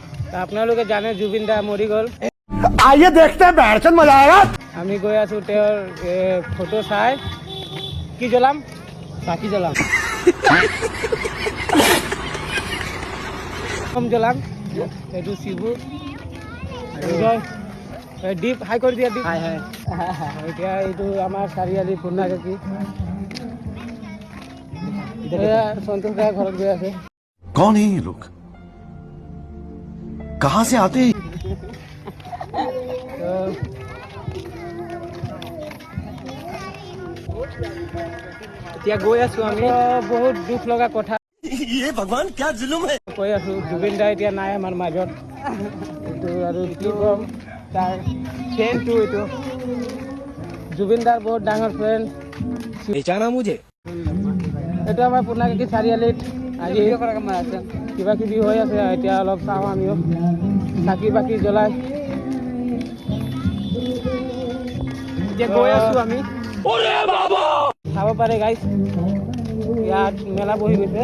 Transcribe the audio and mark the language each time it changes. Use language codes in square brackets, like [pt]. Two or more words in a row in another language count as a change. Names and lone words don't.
[as] আপোনালোকে জানে জুবিন দা মৰি গ'ল। [hi] आइए देखते हैं बैठन मजा आएगा। [as] আমি গৈ আছো তেওঁৰ ফটো চাই। কি জ্বলাম? চাকি জ্বলাম। কম জ্বলাম। এইটো শিবু দীপ হাই কৰি দিয়া দীপ। এতিয়া এইটো আমাৰ চাৰিআলি পুৰণাকাকি সন্তোষ দাৰ ঘৰত গৈ আছে। [hi] कौन है ये लोग? कहाँ से आते हैं? [as] এতিয়া গৈ আছো আমি। বহুত দুখ লগা কথা [hi] ये भगवान क्या जुलुम है? [as] কৈ আছো, জুবিন দা এতিয়া নাই আমাৰ মাজত। এইটো আৰু কি ক'ম, তাৰ ফ্ৰেণ্ডটো এইটো জুবিন দাৰ বহুত ডাঙৰ ফ্ৰেণ্ড। [hi] पहचाना मुझे? [as] এইটো আমাৰ পুৰণাকাকি চাৰিআলিত আজি কিবা কিবি হৈ আছে। এতিয়া অলপ চাওঁ আমিও, চাকি বাকি জ্বলাই। এতিয়া গৈ আছো আমি। চাব পাৰে গাইছ, ইয়াত মেলা বহি গৈছে।